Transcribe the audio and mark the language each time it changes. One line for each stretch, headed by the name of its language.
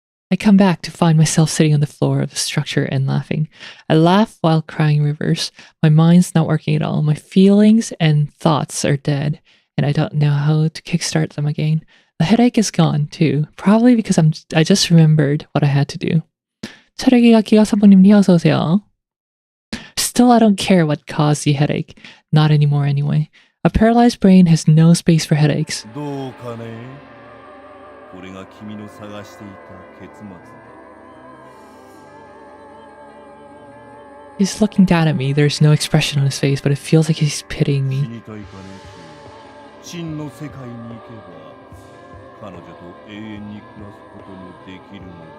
English: I come back to find myself sitting on the floor of the structure and laughing. I laugh while crying rivers. My mind's not working at all. My feelings and thoughts are dead, and I don't know how to kickstart them again. The headache is gone too, probably because I just remembered what I had to do. 체력이가 기가사부님이 어서 오세요. Still, I don't care what caused the headache. Not anymore anyway. A paralyzed brain has no space for headaches.
Japanese: どうかね。これが君の探していた結末だ。
English: He's looking down at me. There's no expression on his face, but it feels like he's pitying
Japanese: 死
English: me.
Japanese: にたいかね。真の世界に行けば彼女と永遠に暮らすこともできるのだ。